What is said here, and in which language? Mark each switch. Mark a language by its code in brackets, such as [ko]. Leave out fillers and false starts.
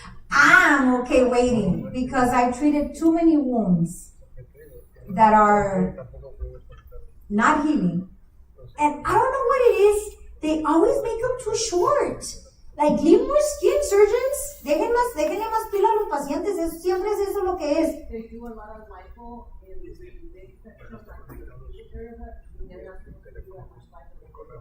[en] I'm okay waiting because I've treated too many wounds that are not healing. And I don't know what it is. They always make them too short. Like, leave more skin, surgeons. [es] Déjenle más pila a los pacientes. Siempre es eso lo que es. [en] They do a lot of lipo in the big section of the area, and they're not supposed to do that much lipo.